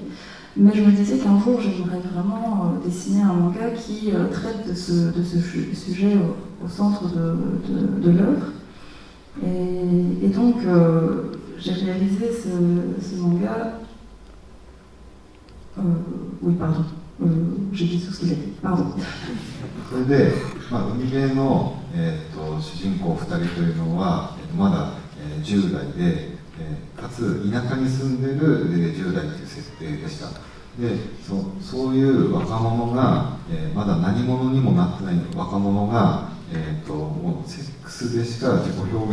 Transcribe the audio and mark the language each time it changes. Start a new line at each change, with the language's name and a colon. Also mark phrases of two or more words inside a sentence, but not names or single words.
French: Mais je me disais qu'un jour, j'aimerais vraiment dessiner un manga qui traite de ce sujet au centre de l'œuvre. Et donc, j'ai réalisé ce manga. Oui, pardon. J'ai dit tout ce qu'il a dit. Pardon.
Japanese: それで、海辺の、主人公2人というのは、まだ、 10代で、かつ田舎に住んでいる10代という設定でした。でそういう若者が、まだ何者にもなってない若者が、もうセックスでしか自己表